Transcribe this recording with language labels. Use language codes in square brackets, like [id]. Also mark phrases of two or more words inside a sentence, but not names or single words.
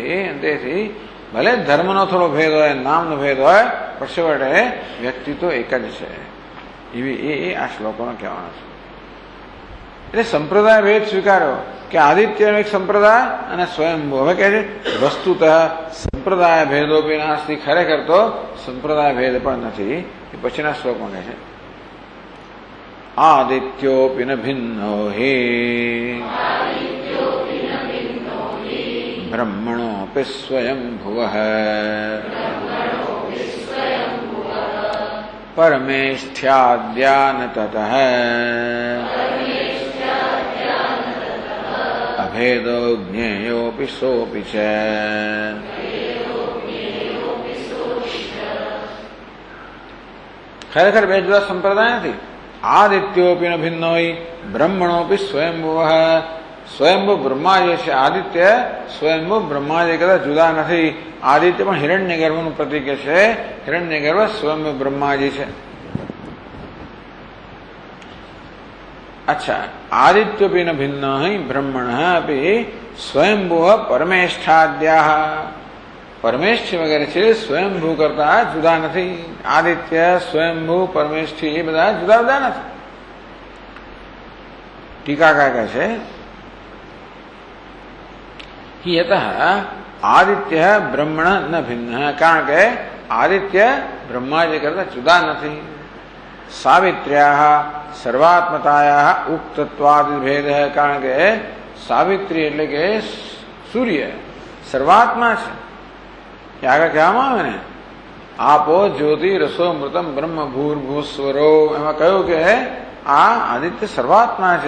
[gu] તેથી ભલે ધર્મનો થોડો ભેદ હોય, નામનો ભેદ હોય, પણ છેવટે વ્યક્તિ તો એક જ છે એવી એ આ શ્લોકોનો કહેવાનો છે। એટલે સંપ્રદાય ભેદ સ્વીકાર્યો કે આદિત્યનો એક સંપ્રદાય અને સ્વયંભૂ। હવે કહે છે વસ્તુતઃ [sa] સંપ્રદાય ભેદોપી નાસ્તિ, [gu] ખરેખર તો સંપ્રદાય ભેદ પણ નથી। એ પછીના શ્લોકમાં કહે છે [sa] आदित्योऽपि न भिन्नो हि ब्रह्मणोऽपि स्वयंभुवः परमेष्ठ्याद्या न ततः अभेदो ज्ञेयोऽपि सोऽपि च। [gu] खरेखर બે જુદા સંપ્રદાય નથી। [sa] आदित्योपि न भिन्नो हि ब्रह्मणोपि स्वयंभुवः, [gu] स्वयंभू ब्रह्मा जे છે આદિત્ય સ્વયંભૂ બ્રહ્મા જે કદાચ જુદા નથી। આદિત્ય પણ હિરણ્યગર્ભનું પ્રતીક છે, હિરણ્યગર્ભ સ્વયંભૂ બ્રહ્માજી છે। [sa] अच्छा, आदित्योपि न भिन्नो हि ब्रह्मणः अपि स्वयंभूः परमेष्ठाद्याः, [gu] પરમેષ્ઠી વગેરે છે સ્વયંભૂ કરતા જુદા નથી। આદિત્ય સ્વયંભૂ પરમેષ્ઠી એ બધા જુદા જુદા નથી। ટીકાકાર કહે છે [sa] कि यतः आदित्य ब्रह्मण न भिन्न, [gu] કારણ કે આદિત્ય બ્રહ્મા જી કરતા જુદા નહીં। [sa] સાવિત્ર્યા સર્વાત્મતાયા ઉક્તત્વાદિ ભેદ હૈ. [gu] કારણ કે સાવિત્રી એટલે કે સૂર્ય સર્વાત્મા છે. એ આગળ કહેવામાં આવે ને, [sa] આપો જ્યોતિ રસો મૃતમ બ્રહ્મ ભૂર્ભુસ્વરો, [gu] એમાં કહ્યું કે આ આદિત્ય સર્વાત્મા છે.